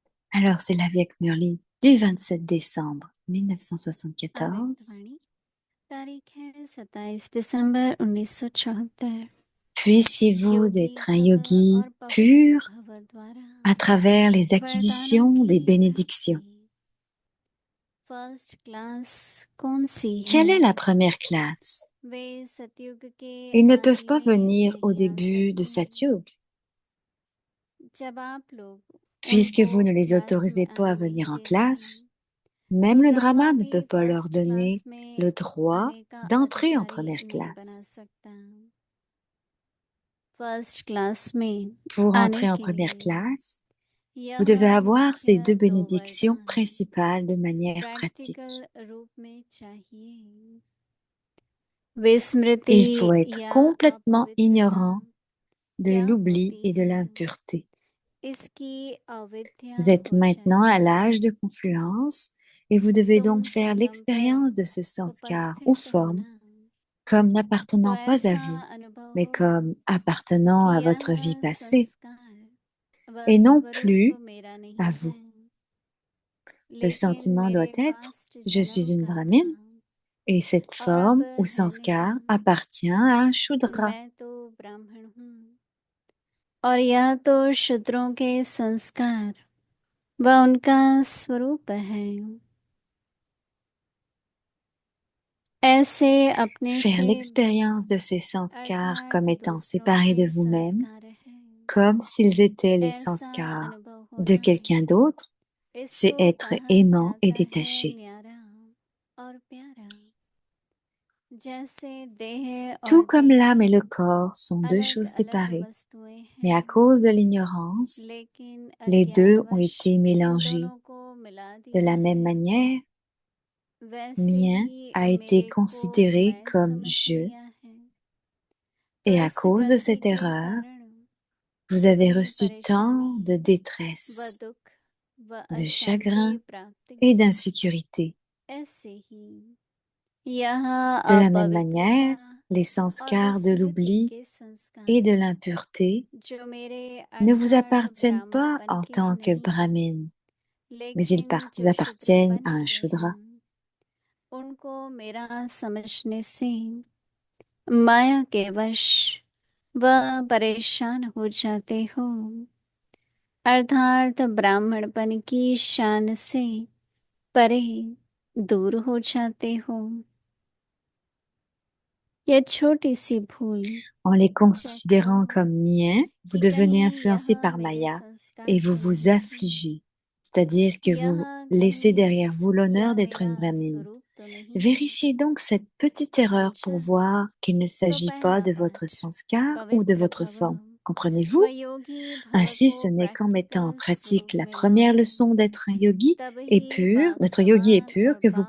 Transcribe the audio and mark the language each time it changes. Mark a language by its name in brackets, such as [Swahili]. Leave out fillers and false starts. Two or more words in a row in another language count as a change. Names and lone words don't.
[French] Alors, c'est la vie avec Murli du 27 décembre 1974. [Hindi] अव्यक्तवाणी तारीख है 27 दिसंबर 1974। [French] Puissiez-vous [Hindi] योगी [French] être un [Hindi] बाबा [French] yogi [Hindi] और पवित्र [French] pur [Hindi] भव द्वारा [French] à travers les [Hindi] वरदानों [French] acquisitions [Hindi] की [French] des bénédictions. [Hindi] प्राप्ति। [English] first class [Hindi] कौन सी है? [French] Quelle est la première classe? [Hindi] वे सतयुग के [French] Ils ne peuvent [Hindi] आदि [French] pas [Hindi] में [French] venir au [Hindi] नहीं आ [French] début de [Hindi] सकते। [French] Satyug, [Hindi] जब आप लोग [French] puisque [Hindi] उनको [French] vous ne les [Hindi] क्लास में [French] autorisez pas à [Hindi] आने [French] venir [Hindi] नहीं [French] en [Hindi] देते [French] classe. [Hindi] हैं, [French] Même [Hindi] तो [French] le [Hindi] ब्रह्मा [French] drama ne [Hindi] भी [French] peut pas leur [Hindi] फर्स्ट [French] donner [Hindi] क्लास में [French] le droit [Hindi] आने का [French] d'entrer en [Hindi] अधिकारी [French] première [Hindi] नहीं बना [French] classe. [Hindi] सकता। [English] first class [Hindi] में [French] Pour [Hindi] आने [French] entrer en [Hindi] के [French] première [Hindi] लिए [French] classe, vous [Hindi] यह [French] devez avoir ces [Hindi] मुख्य [French] deux [Hindi] दो [French] bénédictions [Hindi] वरदान [French] principales de manière [Hindi] प्रैक्टिकल [French] pratique. [Hindi] रूप में चाहिए। विस्मृति [French] Il faut être [Hindi] या [French] complètement [Hindi] अपवित्रता [French] ignorant de [Hindi] क्या [French] l'oubli [Hindi] होती [French] et de [Hindi] है, [French] l'impureté. [Hindi] इसकी अविद्या [French] Vous êtes [Hindi] हो [French] maintenant à [Hindi] चाहिए। [French] l'âge de confluence et vous devez [Hindi] तुम [French] donc faire [Hindi] संगम पर [French] l'expérience de ce sanskar ou [Hindi] उपस्थित [French] forme [Hindi] होना, [French] comme [Hindi] तो [French] n'appartenant pas à [Hindi] ऐसा [French] vous, [Hindi] अनुभव [French] mais [Hindi] हो [French] comme appartenant [Hindi] कि [French] à [Hindi] यह [French] votre vie passée [Hindi] संस्कार व [French] et non [Hindi] स्वरूप [French] plus [Hindi] मेरा [French] à [Hindi] नहीं [French] vous. [Hindi] है, [French] Le [Hindi] लेकिन [French] sentiment doit [Hindi] मेरे [French] être [Hindi] पास्ट [French] je [Hindi] जन्म [French] suis une [Hindi] का था [French] brahmine et cette [Hindi] और अब [French] forme ou [Hindi] है [French] sanskar [Hindi] नहीं। [French] appartient à un shudra. [Hindi] मैं तो ब्राह्मण हूँ और यह तो शूद्रों के संस्कार व उनका स्वरूप है। ऐसे अपने [French] Faire [Hindi] से [French] l'expérience de [Hindi] भिन्न [French] ces sanskars comme [Hindi] अर्थात [French] étant [Hindi] दूसरों [French] séparés de [Hindi] के [French] vous-même, [Hindi] संस्कार है, [French] comme s'ils étaient les [Hindi] ऐसा [French] sanskars [Hindi] अनुभव [French] de [Hindi] होना, [French] quelqu'un d'autre, c'est [Hindi] इसको [French] être [Hindi] कहा [French] aimant et [Hindi] जाता है [French] détaché. [Hindi] न्यारा और प्यारा। जैसे देह [French] Tout [Hindi] और [French] comme l'âme et [Hindi] देही [French] le corps sont deux [Hindi] अलग [French] choses [Hindi] अलग [French] séparées, [Hindi] वस्तुएं [French] mais à [Hindi] हैं, [French] cause de l'ignorance, [Hindi] लेकिन [French] les deux ont [Hindi] अज्ञानवश [French] été [Hindi] इन [French] mélangés. [Hindi] दोनों को मिला [French] De [Hindi] दिया [French] la même [Hindi] है। [French] manière, [Hindi] वैसे [French] mien [Hindi] ही [French] a été [Hindi] मेरे को [French] considéré [Hindi] मैं [French] comme [Hindi] समझ [French] je, [Hindi] लिया है, तो [French] et à [Hindi] इस [French] cause de [Hindi] गलती [French] cette [Hindi] के [French] erreur, [Hindi] कारण [French] vous avez [Hindi] कितनी [French] reçu tant [Hindi] परेशानी [French] de [Hindi] व [French] détresse, [Hindi] दुख व [French] de [Hindi] अशांति [French] chagrin [Hindi] प्राप्त [French] et [Hindi] की। [French] d'insécurité. [Hindi] ऐसे ही यह [French] De la même [Hindi] अपवित्रता [French] manière, les [Hindi] और [French] sanskars de [Hindi] विस्मृति [French] l'oubli [Hindi] के [French] et de [Hindi] संस्कार [French] l'impureté [Hindi] जो मेरे [French] ne vous [Hindi] अर्थात [French] appartiennent pas [Hindi] ब्राह्मणपन [French] en [Hindi] के [French] tant que [Hindi] नहीं, [French] brahmine, mais ils [Hindi] लेकिन जो [French] appartiennent à [Hindi] शूद्रपन [French] un [Hindi] के हैं, [French] shudra. [Hindi] उनको मेरा समझने से माया के वश वह परेशान हो जाते हो, अर्थात ब्राह्मणपन की शान से परे दूर हो जाते हो। यह छोटी सी भूल [French] En les [Hindi] चेक [French] considérant [Hindi] करो [French] comme miens, vous [Hindi] कि [French] devenez [Hindi] कहीं [French] influencé [Hindi] यह [French] par [Hindi] मेरे [French] Maya et [Hindi] संस्कार [French] vous [Hindi] तो [French] vous [Hindi] नहीं है, [French] affligez, c'est-à-dire que [Hindi] यह [French] vous laissez [Hindi] कहीं [French] derrière vous l'honneur [Hindi] यह [French] d'être une [Hindi] मेरा [French] brahmine. [Hindi] स्वरूप तो नहीं है। [French] Vérifiez donc cette petite erreur pour [Hindi] समझा? [French] voir qu'il ne [Hindi] तो [French] s'agit pas [Hindi] पहला [French] de votre [Hindi] पाठ [French] sanskar ou de [Hindi] पवित्र [French] votre [Hindi] भव [French] forme. [Hindi] व [French] Comprenez-vous? [Hindi] योगी भव [French] Ainsi, [Hindi] को [French] ce n'est qu'en mettant en [Hindi] प्रैक्टिकल [French] pratique [Hindi] स्वरूप [French] la [Hindi] में [French] première [Hindi] लाओ, [French] leçon d'être un yogi [Hindi] तब [French] et [Hindi] ही [French] pur, [Hindi] बाप [French] notre yogi est [Hindi] समान [French] pur, [Hindi] और [French] que vous